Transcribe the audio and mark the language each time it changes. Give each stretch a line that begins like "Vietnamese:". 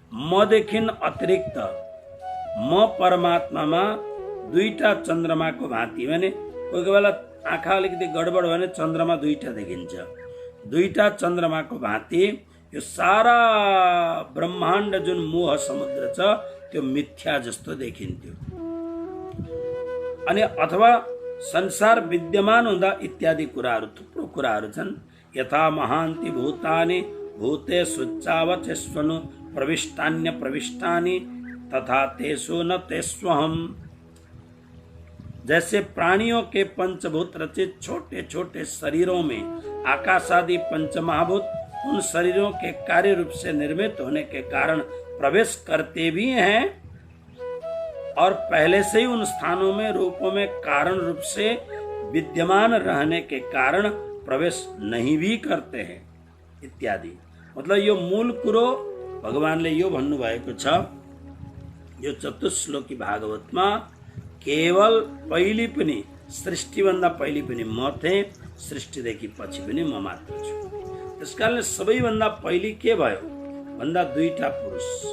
Nepali: मदेखि अतिरिक्त म परमात्मामा दुईटा चन्द्रमाको भाँति, भने कोही कोही बेला आँखा अलिकति गडबड भने चन्द्रमा दुईटा देखिन्छ, दुईटा चन्द्रमाको भाँति यो सारा ब्रह्माण्ड जुन मोह समुद्र छ त्यो मिथ्या जस्तो देखिन्थ्यो। अनि अथवा संसार विद्यमान हुँदा इत्यादि कुराहरू, थुप्रो कुराहरू छन्।
Sanskrit: यथा महान्ति भूतानि भूते सुच्चावचेष्वनु प्रविष्टान्य प्रविष्टानि तथा तेषु न तेष्वहम्।
Hindi: जैसे प्राणियों के पंचभूत रचित छोटे छोटे शरीरों में आकाश आदि पंचमहाभूत उन शरीरों के कार्य रूप से निर्मित होने के कारण प्रवेश करते भी हैं और पहले से ही उन स्थानों में रूपों में कारण रूप से विद्यमान रहने के कारण प्रवेश नहीं भी करते हैं इत्यादि।
Nepali: मतलब यो मूल कुरो भगवानले यो भन्नुभएको छ। यो चतुश्लोकी भागवतमा केवल पहिली पनि सृष्टिभन्दा पहिली पनि म थिएँ, सृष्टिदेखि पछि पनि म मात्र छु। त्यसकारणले सबैभन्दा पहिली के भयो भन्दा दुईटा पुरुष।